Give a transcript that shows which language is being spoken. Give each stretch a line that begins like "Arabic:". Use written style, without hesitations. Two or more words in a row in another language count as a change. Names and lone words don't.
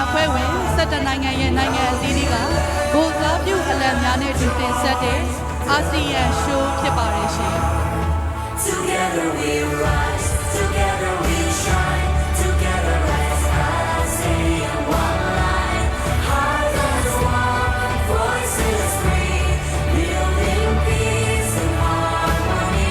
Burmese: အဖွဲ့ဝင်17နိုင်ငံရဲ့နိုင်ငံအသီးသီးကကိုယ်စားပြုအလံများနဲ့အတူတင်ဆက်တဲ့အာဆီယံ show ဖြစ်ပါတယ်ရှင်
English: Together we rise, together we shine, together as ASEAN one line, heart as one, voices free, building peace and harmony.